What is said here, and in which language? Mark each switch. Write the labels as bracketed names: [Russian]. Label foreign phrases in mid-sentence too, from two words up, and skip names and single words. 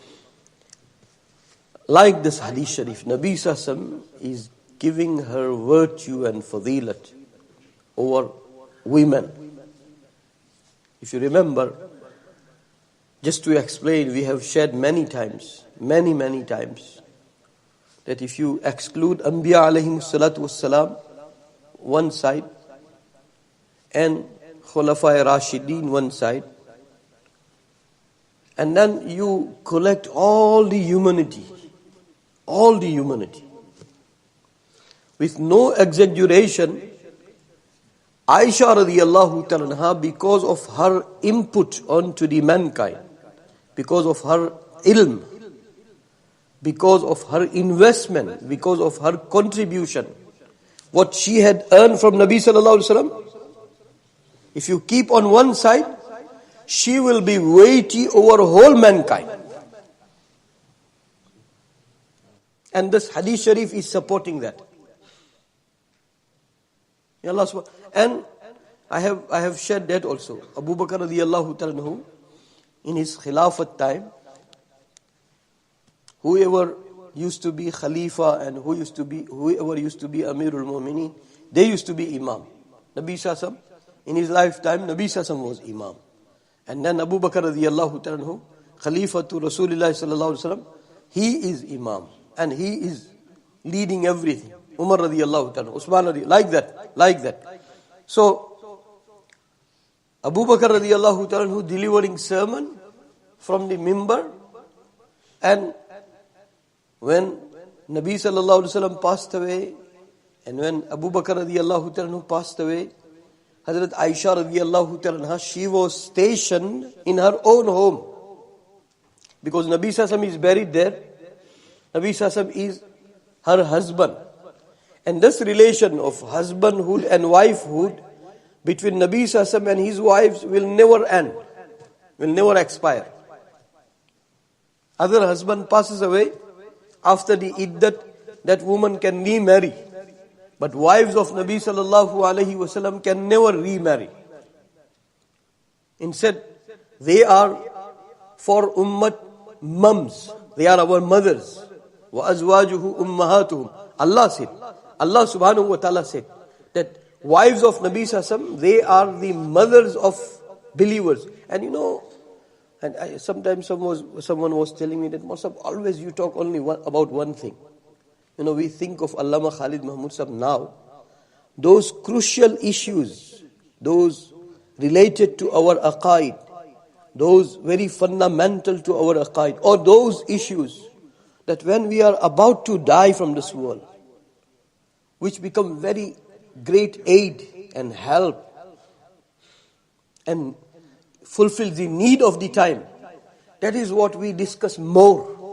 [English] Like this [Arabic] حديث شريف, [English] Nabi Sassam is giving her virtue and fadilat over women. If you remember, just to explain, we have shared many times, many times, that if you exclude Anbiya [Arabic] عليهم الصلاة والسلام [English] one side and [Arabic] خلفاء راشدين [English] one side, and then you collect all the humanity, with no exaggeration, Aisha [Arabic] رضي الله تعالى [English] anha, because of her input onto the mankind, because of her ilm, because of her investment, because of her contribution, what she had earned from Nabi [Arabic] صلى الله عليه وسلم, [English] if you keep on one side, she will be weighty over whole mankind. And this [Arabic] حديث شريف [English] is supporting that. And I have shared that also. Abu Bakr [Arabic] رضي الله تعالى عنه, [English] in his khilafat time, whoever used to be Khalifa and whoever used to be [Arabic] أمير المؤمنين, [English] they used to be Imam. Nabi Sassam, in his lifetime, Nabi Sassam was Imam. And then Abu Bakr [Arabic] رضي الله تعالى عنه, [English] Khalifa to Rasulullah [Arabic] صلى الله عليه وسلم, [English] he is Imam. And he is leading everything. Umar [Arabic] رضي الله تعالى, [English] Usman radiyallahu, like that. So, Abu Bakr [Arabic] رضي الله تعالى [English] who delivering sermon from the mimbar, and when Nabi [Arabic] صلى الله عليه وسلم [English] passed away, and when Abu Bakr [Arabic] رضي الله تعالى [English] passed away, Hazrat Aisha [Arabic] رضي الله تعالى, [English] she was stationed in her own home. Because Nabi Sassam is buried there. Nabi Sassam is her husband. And this relation of husbandhood and wifehood between Nabi Sassam and his wives will never end, will never expire. Other husband passes away, after the iddat, that woman can remarry. But wives of Nabi [Arabic] صلى الله عليه وسلم [English] can never remarry. Instead, they are for ummat mums. They are our mothers. [Arabic] وَأَزْوَاجُهُ أُمَّهَاتُهُم. [English] Allah said, Allah [Arabic] سبحانه وتعالى [English] said that wives of Nabi Sassam, they are the mothers of believers. And sometimes someone was telling me that, Masab, always you talk only about one thing. We think of Allama Khalid Mahmud Sahab now. Those crucial issues, those related to our aqaid, those very fundamental to our aqaid, or those issues that when we are about to die from this world, which become very great aid and help and fulfill the need of the time, that is what we discuss more.